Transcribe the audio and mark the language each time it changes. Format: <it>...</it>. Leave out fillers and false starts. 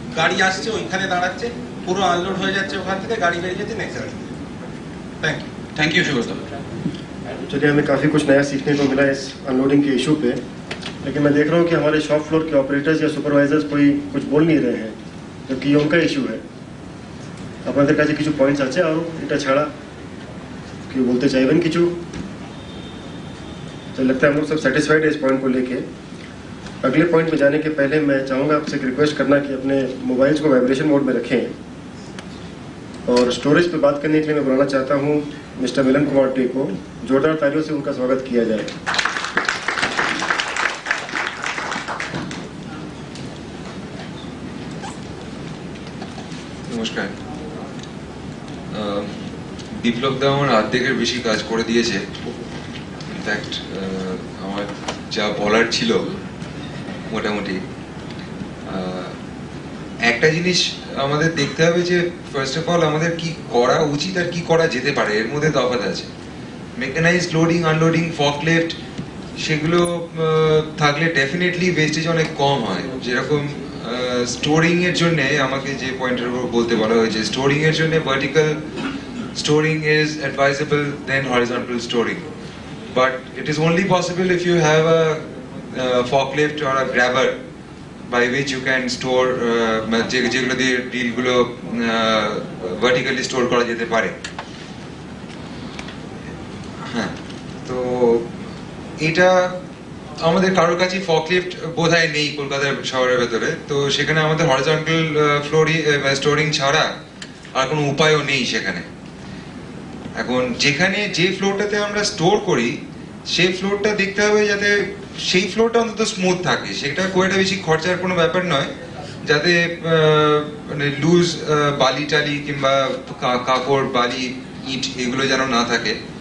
<bn>গাড়ি আসছে ওইখানে দাঁড়াচ্ছে, পুরো আনলোড হয়ে যাচ্ছে, ওখান থেকে গাড়ি বেরিয়ে যাচ্ছে</bn> <hi>नेक्स्ट गाड़ी।</hi> <en>Thank you. Thank you Subrata.</en> <hi>चलिए, हमें काफ़ी कुछ नया सीखने को मिला इस अनलोडिंग के इशू पे, लेकिन मैं देख रहा हूँ कि हमारे शॉप फ्लोर के ऑपरेटर्स या सुपरवाइजर्स कोई कुछ बोल नहीं रहे हैं, जबकि ये उनका इशू है।</hi> <bn>আপনাদের কাছে কিছু পয়েন্টস আছে আর এটা ছাড়া কি বলতে চাইবেন কিছু?</bn> <hi>तो लगता है हम लोग सब सेटिस्फाइड है इस पॉइंट को लेके। अगले पॉइंट में जाने के पहले मैं चाहूँगा आपसे एक रिक्वेस्ट करना कि अपने मोबाइल्स को वाइब्रेशन मोड में रखें। और स्टोरेज पे बात करने के लिए मैं बुलाना चाहता हूँ मिस्टर मिलन कुमार टे को। जोरदार तालियों से उनका स्वागत किया जाए। नमस्कार।</hi> <bn>বিপ্লব দা আমার অর্ধেকের বেশি কাজ করে দিয়েছে। ইনফ্যাক্ট আমার যা বলার ছিল মোটামুটি, একটা জিনিস আমাদের দেখতে হবে যে</bn> <en>first of all</en> <bn>আমাদের কি করা উচিত আর কি করা যেতে পারে, এর মধ্যে তফাৎ আছে। মেকানাইজড লোডিং আনলোডিং ফকলিফট সেগুলো থাকলে ডেফিনেটলি ওয়েস্টেজ অনেক কম হয়। যেরকম স্টোরিং এর জন্য আমাকে যে পয়েন্টের উপর বলতে বলা হয়েছে, স্টোরিং এর জন্য vertical</bn> <en>storing is advisable than horizontal storing, but it is only possible if you have a forklift or a grabber by which you can store</en> <bn>যেগুলো দিয়ে ডিলগুলো ভার্টিক্যালি স্টোর করা যেতে পারে। হ্যাঁ, তো এটা আমাদের কারোর কাছে ফকলিফট বোধহয় নেই কলকাতার শহরের ভেতরে, তো সেখানে আমাদের হরিজন্টাল স্টোরিং ছাড়া আর কোনো উপায়ও নেই সেখানে। এখন যেখানে যে ফ্লোরটাতে আমরা স্টোর করি সেই ফ্লোরটা দেখতে হবে যাতে সেই ফ্লোরটা অন্তত স্মুথ থাকে, সেটা খুব একটা বেশি খরচার কোনো ব্যাপার নয়, যাতে মানে লুজ বালি টালি কিংবা কাপড় বালি ইট এগুলো যেন না থাকে।</bn>